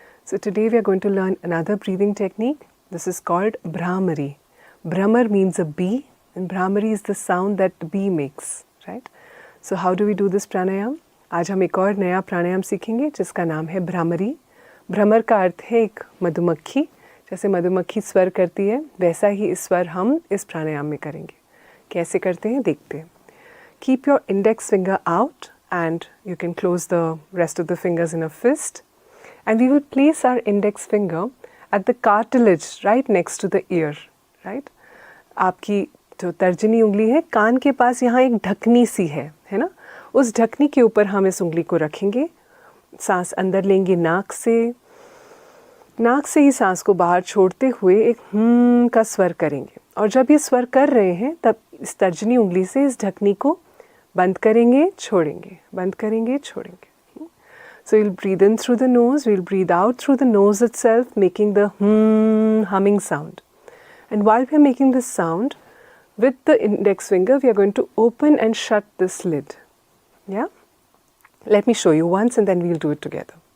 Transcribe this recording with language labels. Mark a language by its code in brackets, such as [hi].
[en] So today we are going to learn another breathing technique. This is called Bhramari. Bhramar means a bee and Bhramari is the sound that the bee makes, right? So how do we do this pranayam? [hi] आज हम एक और नया प्राणायाम सीखेंगे जिसका नाम है भ्रामरी. भ्रमर का अर्थ है एक मधुमक्खी. जैसे मधुमक्खी स्वर करती है वैसा ही इस स्वर हम इस प्राणायाम में करेंगे. कैसे करते हैं देखते हैं. [en] Keep your index finger out and you can close the rest of the fingers in a fist. And we will place our index finger at the cartilage right next to the ear, right? [hi] आपकी जो तर्जनी उंगली है कान के पास यहाँ एक ढकनी सी है ना? उस ढकनी के ऊपर हम इस उंगली को रखेंगे. सांस अंदर लेंगे नाक से ही सांस को बाहर छोड़ते हुए एक का स्वर करेंगे. और जब ये स्वर कर रहे हैं तब इस तर्जनी उंगली से इस ढकनी को बंद करेंगे, छोड़ेंगे, बंद करेंगे, छोड़ेंगे. [en] So you'll breathe in through the nose, we'll breathe out through the nose itself, making the humming sound. And while we are making this sound, with the index finger, we are going to open and shut this lid. Yeah? Let me show you once and then we'll do it together.